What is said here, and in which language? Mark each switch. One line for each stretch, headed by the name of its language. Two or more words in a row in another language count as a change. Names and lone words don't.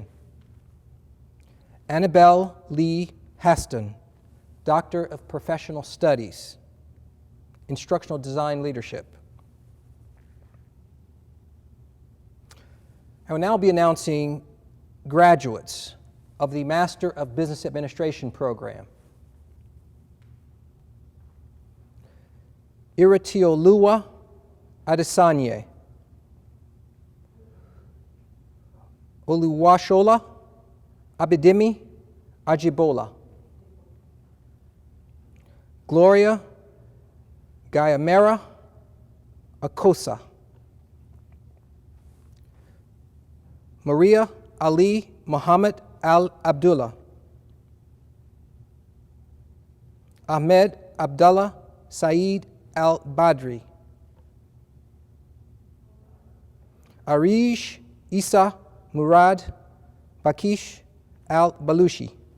English: Annabelle Lee Haston, Doctor of Professional Studies, Instructional Design Leadership. I will now be announcing graduates of the Master of Business Administration program. Iratiolua Adesanya, Oluwashola Abidemi Ajibola, Gloria Gayamera Akosa, Maria Ali Muhammad Al Abdullah, Ahmed Abdallah Saeed Al Badri, Arish Isa Murad Bakish Al Balushi,